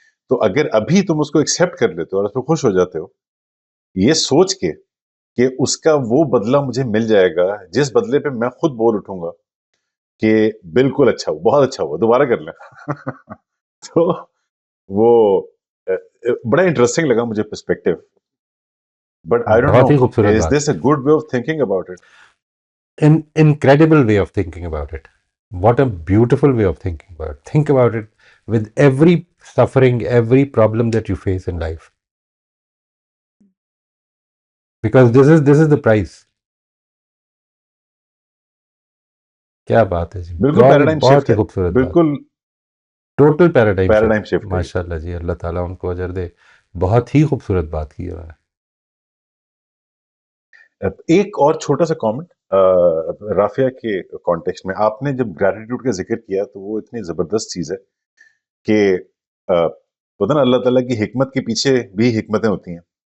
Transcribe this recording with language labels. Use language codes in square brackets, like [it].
[ur] تو اگر ابھی تم اس کو ایکسیپٹ کر لیتے ہو اور اس پہ خوش ہو جاتے ہو, یہ سوچ کے کہ اس کا وہ بدلہ مجھے مل جائے گا جس بدلے پہ میں خود بول اٹھوں گا کہ بالکل اچھا ہوا, بہت اچھا ہوا, دوبارہ کر لیں. تو وہ بڑا انٹرسٹنگ لگا مجھے perspective. [en] But I don't know, is this a good way of thinking about it? Incredible way of thinking about it. What a beautiful way of thinking about it. Think about it with every suffering, every problem that you face in life. Because this is the price. [ur] کیا بات ہے جی, بالکل paradigm shift ہے, بالکل total paradigm shift. ماشاء اللہ جی, اللہ تعالیٰ ان کو اجر دے. بہت ہی خوبصورت بات کی ہے. ایک اور چھوٹا سا کامنٹ رافیہ کے کانٹیکسٹ میں, آپ نے جب گریٹیٹیوڈ کا ذکر کیا تو وہ اتنی زبردست چیز ہے کہ پتہ نا اللہ تعالیٰ کی حکمت کے پیچھے بھی حکمتیں ہوتی ہیں.